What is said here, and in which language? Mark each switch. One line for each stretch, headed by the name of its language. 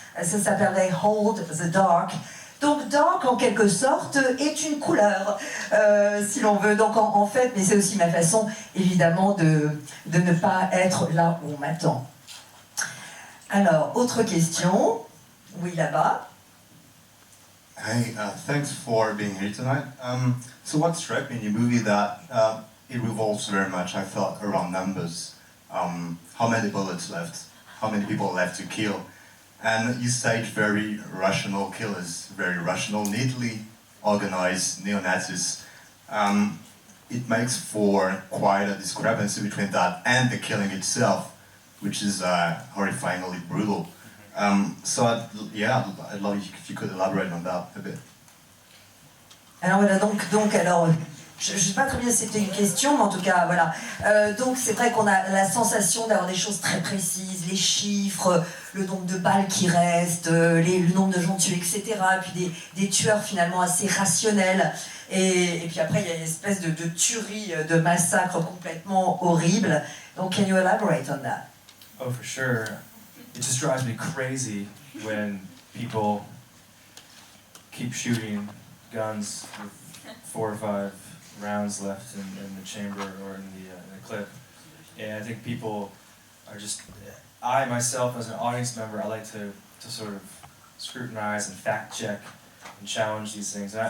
French: Ça s'appellerait Hold the Dark. Donc dark, en quelque sorte, est une couleur, si l'on veut. Donc en fait, mais c'est aussi ma façon, évidemment, de ne pas être là où on m'attend. Alors, autre question. Oui, là-bas.
English: Hey, thanks for being here tonight. So what struck me in your movie that it revolves very much, I thought, around numbers. How many bullets left? How many people left to kill? And you stage very rational killers, very rational, neatly organized neo-Nazis. It makes for quite a discrepancy between that and the killing itself, which is horrifyingly brutal. So I'd love if you could elaborate on that a bit.
French: Alors voilà, alors, je ne sais pas très bien si c'était une question, mais en tout cas, voilà. Donc c'est vrai qu'on a la sensation d'avoir des choses très précises, les chiffres, le nombre de balles qui restent, le nombre de gens tués, etc. Et puis des tueurs finalement assez rationnels. Et puis après, il y a une espèce de tuerie, de massacre complètement horrible.
English: Donc, can you elaborate on that? Oh, for sure. It just drives me crazy when people keep shooting guns with 4 or 5 rounds left in the chamber or in the clip. And I think people are just, I myself as an audience member, I like to sort of scrutinize and fact check and challenge these things.